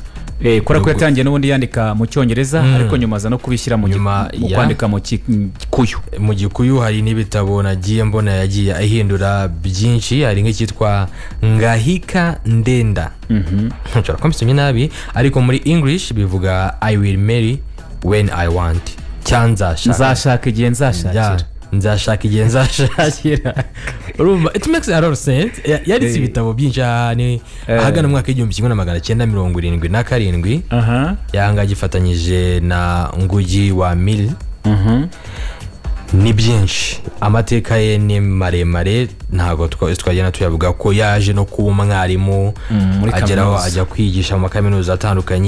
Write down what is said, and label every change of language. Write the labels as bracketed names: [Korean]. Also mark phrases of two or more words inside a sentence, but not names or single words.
[Kinyarwanda] Kora ko yatangiye n'ubundi yandika mu Cyongereza ariko nyuma aza no kubishyira mu kwandika mu Gikuyu. Mu Gikuyu hari n'ibitabo nagiye mbona yagiye ahindura byinshi. Hari nk'ikitwa Ngahika Ndenda. Nshobora kumbisomye nabi ariko muri English bivuga [English] I will marry when I want. [Kinyarwanda] Nzashaka igihe nzashakira. Urumva [English] it makes a lot of sense. [Kinyarwanda] Yanditse ibitabo byinshi ahagana mu mwaka w'igihumbi 1977. Yanga gifatanyije na Ngugi wa Mil. Ni byinshi, amateka ye ni maremare, ntago twagenda tuyavuga ko yaje no kuba umwarimu ageraho ajya kwigisha mu kaminuza atandukanye.